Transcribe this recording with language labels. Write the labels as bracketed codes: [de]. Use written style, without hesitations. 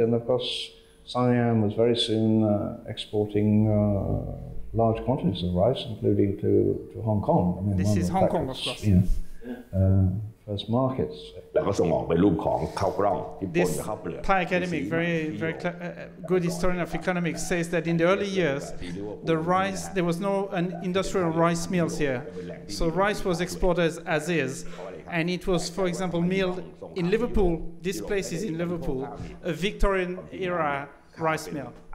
[en] And of course, Siam was very soon exporting large quantities of rice, including to Hong Kong. I mean, this is Hong Kong, of course. You know, first markets. [th] แล้วก็ส่งออกเป็นรูปของข้าวกล้องที่ปนกับข้าวเปลือก [en] Thai academic, very good historian of economics, says that in the early years, there was no industrial rice mills here. So rice was exported as is, and it was, for example, milled in Liverpool. This place is in Liverpool, a Victorian era rice mill.